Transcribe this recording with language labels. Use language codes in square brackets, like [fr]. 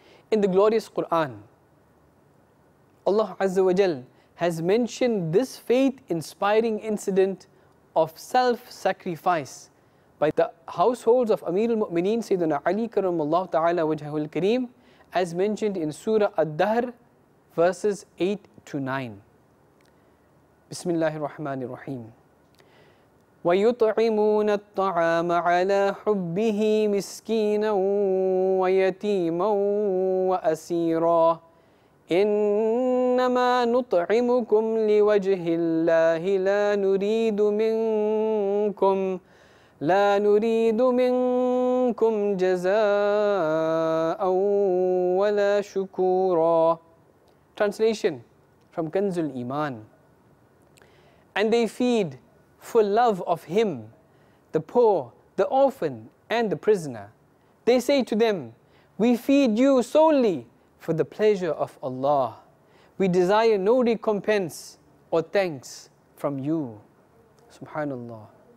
[en] In the glorious Quran, Allah Azza wa Jal has mentioned this faith-inspiring incident of self-sacrifice by the households of Amir al-Mu'mineen Sayyidina Ali Karamallahu Ta'ala Wajhahul Kareem, as mentioned in Surah Ad-Dahr, verses 8 to 9. [ar] Bismillahir Rahmanir Rahim. وَيُطْعِمُونَ الطَّعَامَ عَلَى حُبِّهِ مِسْكِينًا وَيَتِيمًا وَأَسِيرًا إِنَّمَا نُطْعِمُكُمْ لِوَجْهِ اللَّهِ لا نريد منكم جزاء ولا شكورا. [en] Translation from Kanzul Iman. And they feed for love of him, the poor, the orphan, and the prisoner. They say to them, we feed you solely for the pleasure of Allah. We desire no recompense or thanks from you. Subhanallah.